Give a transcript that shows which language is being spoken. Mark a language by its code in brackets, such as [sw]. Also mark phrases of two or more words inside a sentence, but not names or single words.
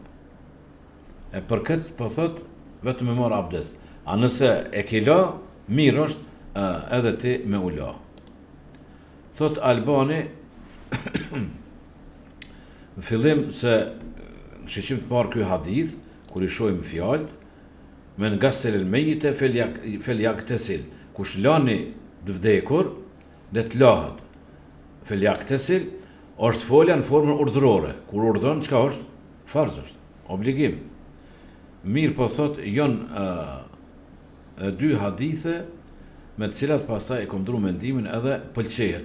[sq] E për këtë po thot vetëm me marr abdes. A nëse e ke la, mirë është edhe ti me u la. Thot Albani në fillim se shiqim të parë ky hadith, kur i shohim fjalët, [ar] من غسل الميت فليغتسل. [sq] Kush lani të vdekur, dhe të lahet. [ar] فليغتسل [sq] është folja në formën urdhërore. Kur urdhon, çka është? Farz është, obligim. Mirë po thot, janë dy hadithe me të cilat pastaj e kom ndru mendimin edhe pëlqejet.